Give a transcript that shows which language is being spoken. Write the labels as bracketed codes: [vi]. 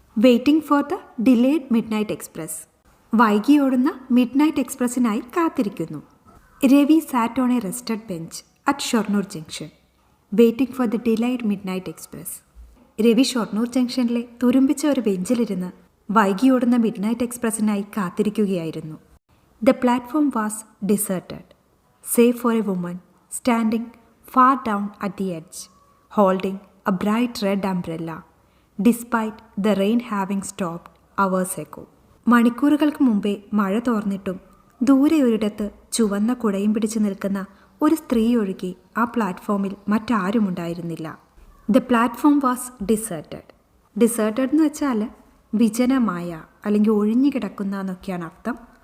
[en] waiting for the delayed midnight express, [ml] വൈകി ഓടുന്ന mid night എക്സ്പ്രസിനായി കാത്തിരിക്കുന്നു. [en] Ravi sat on a rusted bench at Shoranur junction waiting for the delayed midnight express. [ml] Ravi Shoranur ജംഗ്ഷനിലെ തുരുമ്പിച്ച ഒരു ബെഞ്ചിലിരുന്ന് വൈകി ഓടുന്ന mid night എക്സ്പ്രസിനായി കാത്തിരിക്കുകയായിരുന്നു. [en] The platform was deserted, save for a woman standing far down at the edge, holding a bright red umbrella, despite the rain having stopped hours ago. [ml] മണിക്കൂറുകൾക്ക് മുമ്പേ മഴ തോർന്നിട്ടും ദൂരെ ഒരിടത്ത് ചുവന്ന കുടയും പിടിച്ചു നിൽക്കുന്ന ഒരു സ്ത്രീ ഒഴികെ ആ പ്ലാറ്റ്ഫോമിൽ മറ്റാരുമുണ്ടായിരുന്നില്ല. [en] The platform was deserted. [ml] ഡിസേർട്ടഡ് എന്ന് വെച്ചാൽ വിജനമായ അല്ലെങ്കിൽ ഒഴിഞ്ഞു കിടക്കുന്ന എന്നൊക്കെയാണ് അർത്ഥം.